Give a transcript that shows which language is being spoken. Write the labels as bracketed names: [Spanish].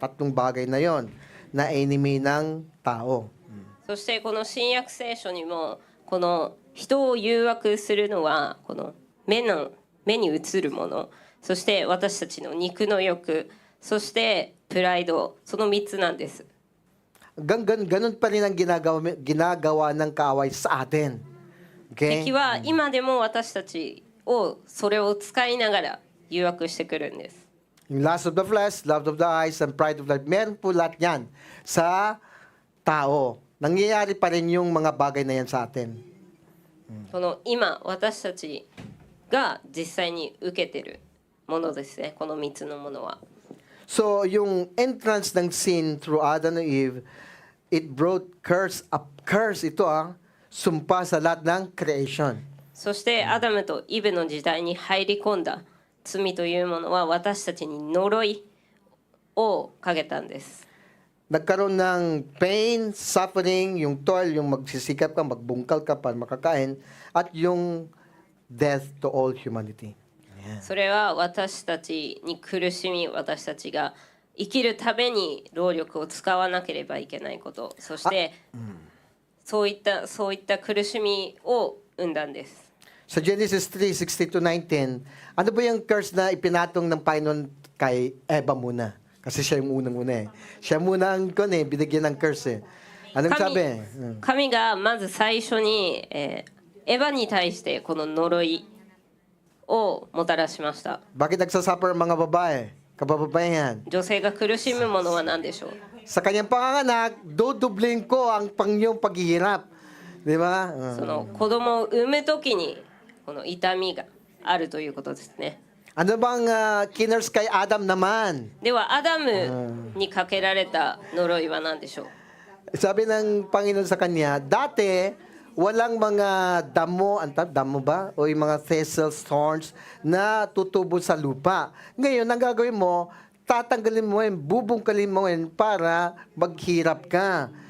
[Filipino] Tatlong bagay na yon na enemy ng tao. [Japanese] そしてこの新約聖書にもこの人を誘惑するのはこの目に映るもの、そして私たちの肉の欲、そしてプライド、その3つなんです。 [Filipino] Ganun pa rin ang ginagawa ng kaaway sa atin. Okay? [Japanese] 敵は今でも私たちをそれを使いながら誘惑してくるんです。 [English] Yung lust of the flesh, love of the eyes, and pride of life. [Filipino] Meron po lahat yan sa tao. Nangyayari pa rin yung mga bagay na yan sa atin. [Japanese] この今私たちが実際に受けてるものですね、この3つのものは。 [Filipino] So, yung entrance ng sin through Adam and Eve, [English] it brought curse [Filipino] ito sumpa sa lahat ng creation. [Japanese] そしてアダムとイブの時代に入り込んだ罪というものは私たちに呪いをかけたんです。 [Filipino] Nagkaroon ng pain, suffering, yung toil, yung magsisikap ka, magbungkal ka para makakain, at yung [English] death to all humanity. [Japanese] それは私たちに苦しみ、私たちが生きるために労力を使わなければいけないこと、そしてそういった苦しみを生んだんです。 [Filipino] Sa Genesis 3:16-19, ano ba yung curse na ipinatong ng Panginoon kay Eva muna? Kasi siya yung unang-una eh. Siya muna ang binigyan ng curse eh. Anong sabi? [Japanese] 神がまず最初に、エヴァに対してこの呪いをもたらしました。 [Filipino] Bakit nagsasuffer ang mga babae? Kababaihan. [Japanese] 女性が苦しむものは何でしょう。 [Filipino] Sa kanyang panganganak, dudubling ko ang pangyong paghihirap. Di ba? [Japanese] その子供を産むときにこの痛みがあるということですね。 [Filipino] Ano bang kinurse kay Adam naman? [Japanese] ではアダムにかけられた呪いは何でしょう。 [Filipino] Sabi ng Panginoon sa kanya, dati walang mga damo ba? O yung mga thistles, thorns na tutubo sa lupa. Ngayon, ang gagawin mo, tatanggalin mo yun, bubungkalin mo yun para maghirap ka.